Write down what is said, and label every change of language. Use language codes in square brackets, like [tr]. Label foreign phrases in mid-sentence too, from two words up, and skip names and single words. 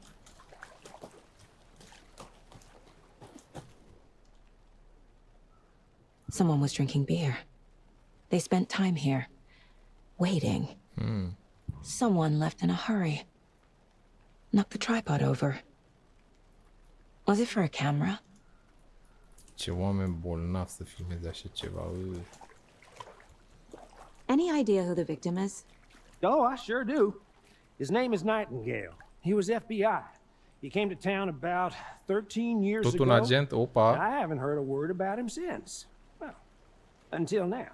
[en] Someone was drinking beer. They spent time here. Waiting. Someone left in a hurry. Knocked the tripod over. Was it for a camera? [ro] Ce oameni bolnavi să filmeze așa ceva. [en] Any idea who the victim is? Oh, I sure do. His name is Nightingale. He was FBI. He came to town about 13 years [ro] Tot [en] ago. [ro] un agent? Opa. [en] I haven't heard a word about him since. Well, until now.